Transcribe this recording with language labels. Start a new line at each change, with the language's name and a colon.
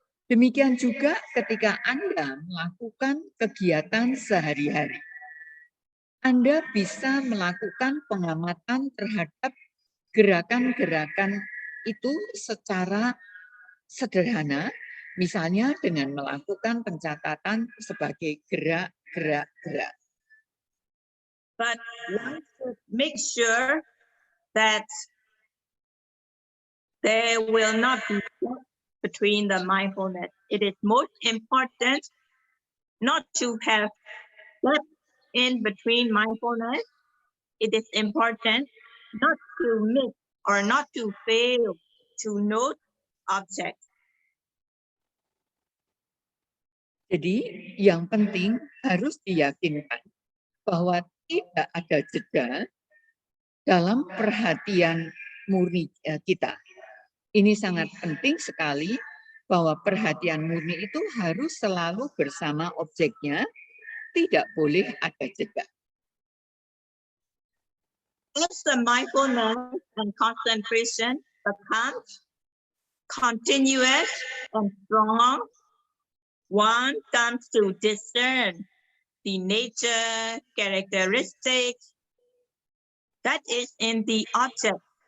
Indonesian: Demikian juga ketika Anda melakukan kegiatan sehari-hari. Anda bisa melakukan pengamatan terhadap gerakan-gerakan itu secara sederhana, misalnya dengan melakukan pencatatan sebagai gerak.
English: But one should make sure that there will not be gap between the mindfulness. It is most important not to have gap in between mindfulness. It is important not to miss or not to fail to note objects.
Indonesian: Jadi yang penting harus diyakinkan bahwa tidak ada jeda dalam perhatian murni kita. Ini sangat penting sekali bahwa perhatian murni itu harus selalu bersama objeknya, tidak boleh ada jeda.
English: As the mindfulness and concentration becomes continuous and strong, one comes to discern the nature, characteristics that is in the object.